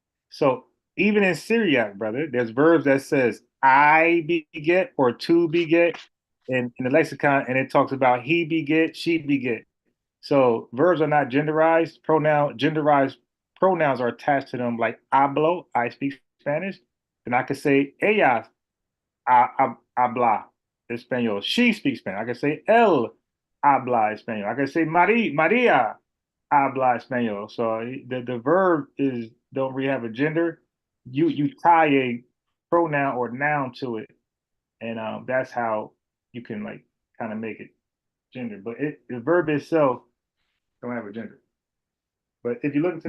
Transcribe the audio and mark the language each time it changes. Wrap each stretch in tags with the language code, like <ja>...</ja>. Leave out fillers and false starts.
<en>So even in Syriac, brother, there's verbs that says I beget or to beget in the lexicon, and it talks about he beget, she beget. So verbs are not genderized. Genderized pronouns are attached to them, like hablo, I speak Spanish. And I could say</en> <es>ella habla español.</es> <en>She speaks Spanish. I could say</en> <es>él habla español.</es> <en>I could say</en> <es>Maria habla español.</es> <en>So the verb don't really have a gender. You tie a pronoun or noun to it, and that's how you can like kind of make it gender. But the verb itself don't have a gender. But if you look into</en>